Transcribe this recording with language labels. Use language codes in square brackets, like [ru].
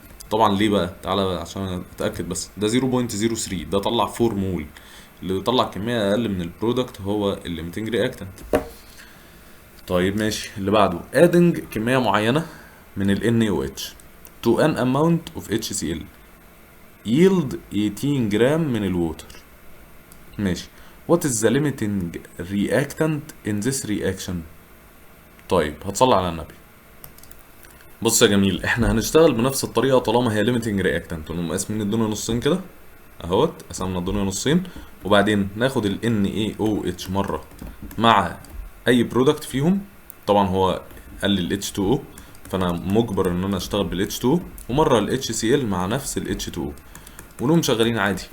[ar] طبعا ليه بقى؟ تعالى بقى عشان اتاكد بس، ده 0.03 ده طلع 4 مول، اللي طلع كميه اقل من البرودكت هو الليميتنج رياكتنت. طيب ماشي، اللي بعده [en] adding [ar] كميه معينه من ال NaOH [en] to an amount of HCl yield [ar] 18 جرام من الووتر. ماشي. [en] what is the limiting reactant in this reaction؟ [ar] طيب هتصلي على النبي. بص يا جميل، احنا هنشتغل بنفس الطريقه طالما هي limiting reactant، ونقوم قاسمين الدنيا نصين كده اهوت، قسمنا الدنيا نصين، وبعدين ناخد ال NaOH مره مع اي برودكت فيهم، طبعا هو قال لي ال H2O فانا مجبر ان انا اشتغل بال H2O، ومره ال HCl مع نفس ال H2O، ونقوم شغالين عادي.